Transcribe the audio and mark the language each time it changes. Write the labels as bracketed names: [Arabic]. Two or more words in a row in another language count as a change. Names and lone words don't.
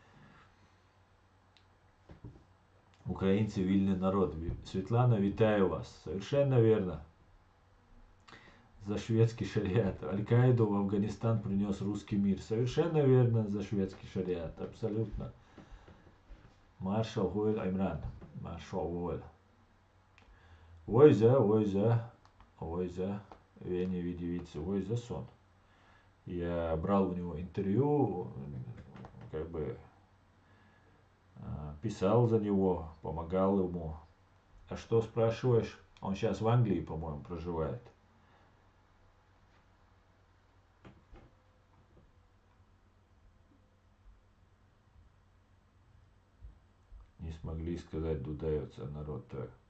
[Russian] Украинцы вильный народ. Светлана, витаю вас. Совершенно верно. За шведский шариат. Аль-Каиду в Афганистан принес русский мир. Совершенно верно, за шведский шариат. Абсолютно. Маршал Гойль Аймран. Маршал Гойль. Ойза, Вене видевица, ойза сон. Я брал у него интервью, как бы писал за него, помогал ему. А что спрашиваешь? Он сейчас в Англии, по-моему, проживает. Не смогли сказать дудаевцы, народ так.